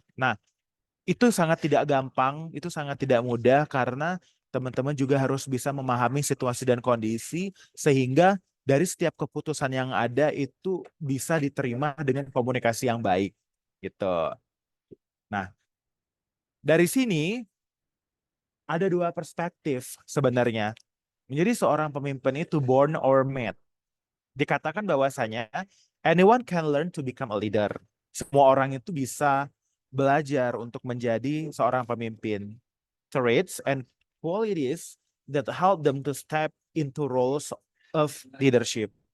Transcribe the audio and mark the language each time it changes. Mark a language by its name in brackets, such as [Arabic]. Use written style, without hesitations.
[Indonesian] Nah, itu sangat tidak gampang, itu sangat tidak mudah karena teman-teman juga harus bisa memahami situasi dan kondisi sehingga dari setiap keputusan yang ada itu bisa diterima dengan komunikasi yang baik gitu. Nah, dari sini ada dua perspektif sebenarnya. Menjadi seorang pemimpin itu [English] born or made. [Indonesian] Dikatakan bahwasanya [English] anyone can learn to become a leader. [Indonesian] Semua orang itu bisa belajar untuk menjadi seorang pemimpin. [English] Traits and qualities that help them to step into roles of leadership.